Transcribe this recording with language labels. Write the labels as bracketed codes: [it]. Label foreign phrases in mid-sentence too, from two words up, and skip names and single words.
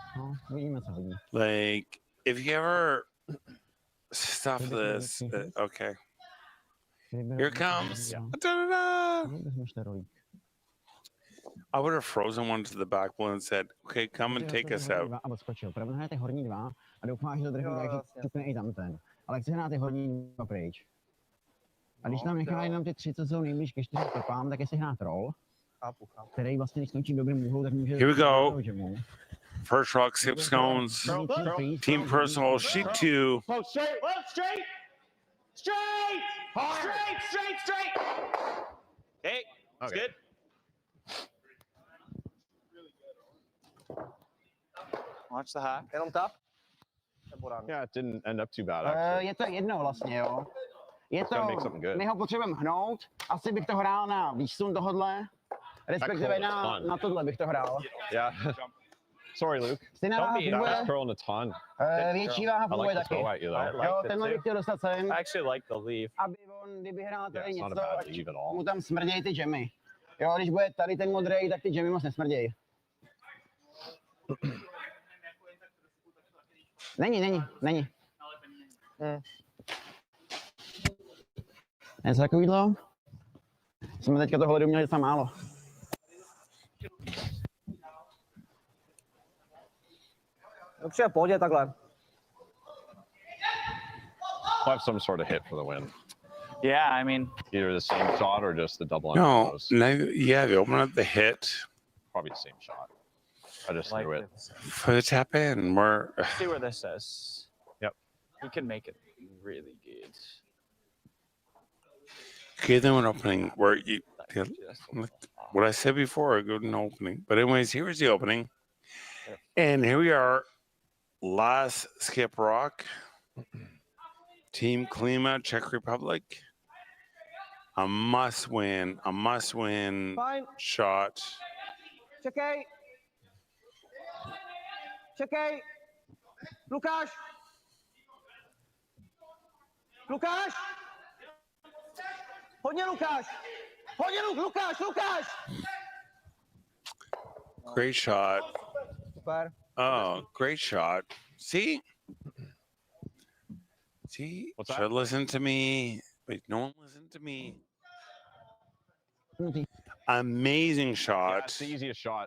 [en] Like if you ever stuff this, okay. Here it comes. Da-da-da. I would have frozen one to the back wall and said, okay, come and take us out. [cs] A když tam necháme jenom ty 3, co jsou nejblíž ke 4 stopám, tak jestli hrát roll, který vlastně když skončí dobrým úhlou, tak může... [en] Here we go. First rock, skip scones. Team Purcell, sheet 2. Oh, straight. Hard. Straight. Hey, it's good. Watch the hack. [cs] Jenom tap? [en] Yeah, it didn't end up too bad, actually. [cs] Je to jedno vlastně, jo. Je to, [en] make something good. [cs] my ho potřebujeme hnout, asi bych to hrál na výsun tohodle, respektive na tohle bych to hrál. [en] Yeah. Sorry, Luke. [cs] Stejná váha funguje. [en] Curl in a ton. [cs] Větší váha funguje taky. Jo, tenhle bych chtěl dostat sem. [en] I actually like the leaf. [cs] Aby on, kdyby hrál tady něco, mu tam smrdějí ty džemy. Jo, když bude tady ten modrej, tak ty džemy moc nesmrdějí. Není. Něco takovýhle. Jsme teďka toho ledu měli tam málo. Dobře, pohodě takhle. [en] We'll have some sort of hit for the win. Yeah, I mean, either the same shot or just the double. No, yeah, they open up the hit. Probably the same shot. I just threw it. For the tap in, Let's see where this is. Yep. You can make it really good. Okay, then an opening where you, what I said before, a good opening. But anyways, here's the opening. And here we are, last skip rock. Team Klima, Czech Republic. A must win shot. [cs] Čekej. Lukáš. Hodně Lukáš. Lukáš. [en] Great shot. Oh, great shot. See? See? What's that? Should listen to me. Wait, no one listened to me. Amazing Yeah, shot. it's the easiest shot.